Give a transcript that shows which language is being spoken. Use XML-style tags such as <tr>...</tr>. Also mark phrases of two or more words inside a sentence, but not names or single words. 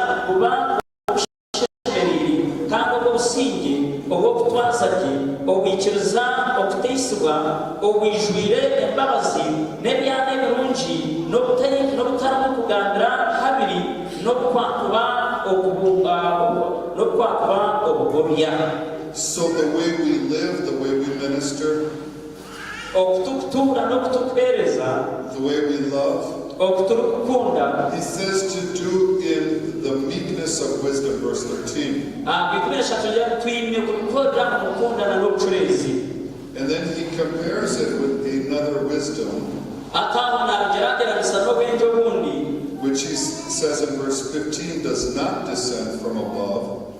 <nyn>kuba obushemeri kandi obusinge obw'okutwazagi obwikiriza okuteisibwa obwijwire embabazi n'ebyana ebirungi n'obutarimu kugambira habiri n'okukwakuba obugobya.</nyn> <en>So the way we live, the way we minister,</en> <nyn>okutukutuura n'okutukuheereza,</nyn> <en>the way we love,</en> <nyn>okuturukukunda,</nyn> <en>he says to do in the meekness of wisdom, verse 13. And then he compares it with another wisdom, which he says in verse 15 does not descend from above.</en>